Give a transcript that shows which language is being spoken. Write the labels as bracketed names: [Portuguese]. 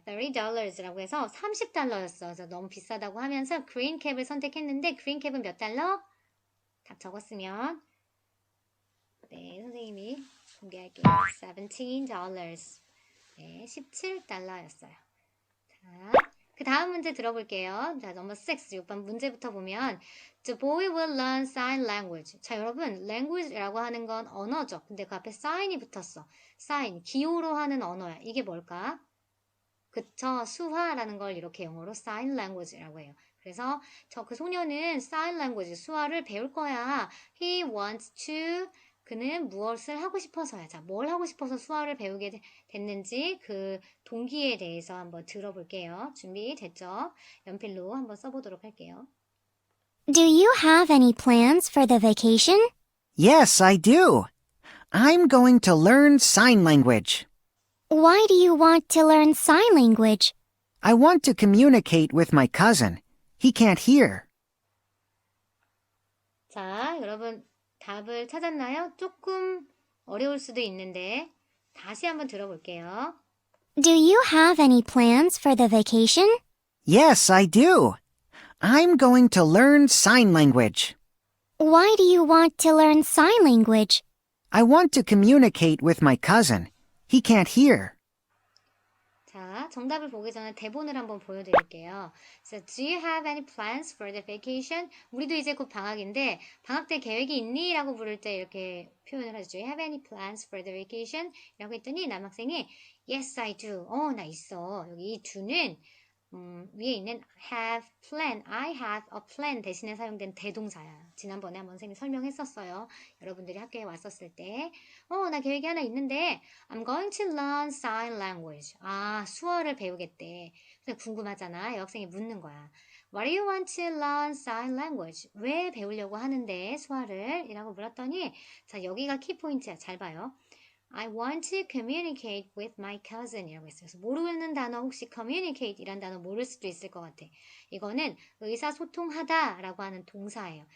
[Korean] $30라고 해서 $30였어. 그래서 너무 비싸다고 하면서 green cap을 선택했는데 green cap은 몇 달러? 답 적었으면 네, 선생님이 공개할게요. $17. 네, $17였어요. 자, 그 다음 문제 들어볼게요. 자, 넘버 6, 6번 문제부터 보면 [English] The boy will learn sign language. [Korean] 자, 여러분, language라고 하는 건 언어죠. 근데 그 앞에 sign이 붙었어. sign, 기호로 하는 언어야. 이게 뭘까? 그쵸, 수화라는 걸 이렇게 영어로 sign language라고 해요. 그래서 그 소녀는 sign language, 수화를 배울 거야. [English] He wants to [Korean] 그는 무엇을 하고 싶어서야. 자, 뭘 하고 싶어서 수화를 배우게 됐는지 그 동기에 대해서 한번 들어볼게요. 준비됐죠? 연필로 한번 써보도록 할게요. [English] Do you have any plans for the vacation? Yes, I do. I'm going to learn sign language. Why do you want to learn sign language? I want to communicate with my cousin. He can't hear. [Korean] 자, 여러분 답을 찾았나요? 조금 어려울 수도 있는데 다시 한번 들어볼게요. [English] Do you have any plans for the vacation? Yes, I do. I'm going to learn sign language. Why do you want to learn sign language? I want to communicate with my cousin. He can't hear. [Korean] 자, 정답을 보기 전에 대본을 한번 보여드릴게요. [English] So, do you have any plans for the vacation? [Korean] 우리도 이제 곧 방학인데 방학 때 계획이 있니? 라고 물을 때 이렇게 표현을 하죠. [English] Do you have any plans for the vacation? [Korean] 라고 했더니 남학생이 [English] Yes, I do. [Korean] 나 있어. 여기 이 do는 위에 있는 have plan, [English] I have a plan [Korean] 대신에 사용된 대동사야. 지난번에 한번 선생님이 설명했었어요. 여러분들이 학교에 왔었을 때 나 계획이 하나 있는데 [English] I'm going to learn sign language. [Korean] 아, 수어를 배우겠대. 그래서 궁금하잖아. 여학생이 묻는 거야. [English] Why do you want to learn sign language? [Korean] 왜 배우려고 하는데 수어를? 이라고 물었더니 자, 여기가 키포인트야. 잘 봐요. [English] I want to communicate with my cousin [Korean] 이라고 했어요. 그래서 모르는 단어 혹시 communicate 이란 단어 모를 수도 있을 것 같아. 이거는 의사소통하다 라고 하는 동사예요.